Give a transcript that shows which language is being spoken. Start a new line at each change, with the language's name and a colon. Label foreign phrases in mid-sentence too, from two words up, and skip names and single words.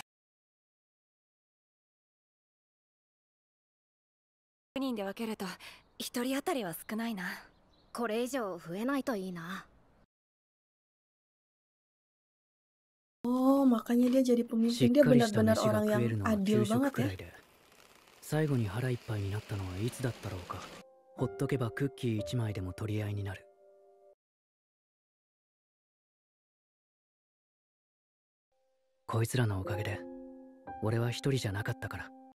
Japanese: 人で分けると1人当たりは少ないな。これ以上増えないといいな。
Indonesian: Oh, makanya dia jadi pemimpin. Dia benar-benar orang yang adil banget ya.
Japanese: 最後に腹いっぱいになったのはいつだったろうか。ほっとけばクッキー1枚でも取り合いになる。こいつらのおかげで俺は一人じゃなかったから。